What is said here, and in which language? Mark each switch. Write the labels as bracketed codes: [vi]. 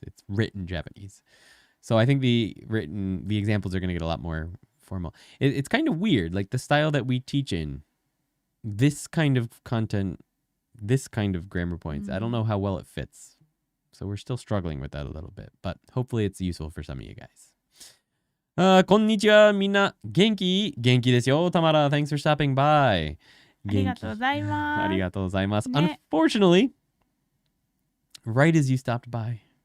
[en] It's written Japanese. So I think the examples are going to get a lot more formal. It's kind of weird, like the style that we teach in, this kind of content, this kind of grammar points. I don't know how well it fits. So we're still struggling with that a little bit, but hopefully it's useful for some of you guys. [ja] こんにちは、みんな元気ですよ。 [en] Tamara, thanks for stopping by. [ja] ありがとうございます。ありがとうございます。ね。 [en] Unfortunately, right as you stopped by,